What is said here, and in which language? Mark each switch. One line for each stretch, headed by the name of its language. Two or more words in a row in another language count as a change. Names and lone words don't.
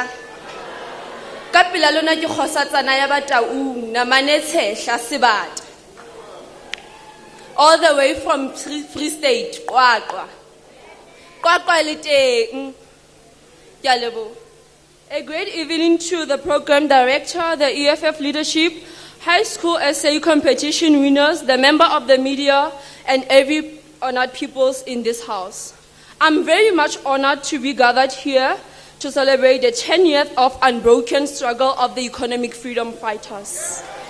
Southern Sotho: Kapila lona ke khosatsana ya Bataung na manetshehla sebata.
English: All the way from Free State, Qwaqwa.
Southern Sotho: Qwaqwa le teng. Ke a leboha.
English: A great evening to the program director, the EFF leadership, high school essay competition winners, the member of the media, and every honored peoples in this house. I'm very much honored to be gathered here to celebrate the 10 years of unbroken struggle of the economic freedom fighters.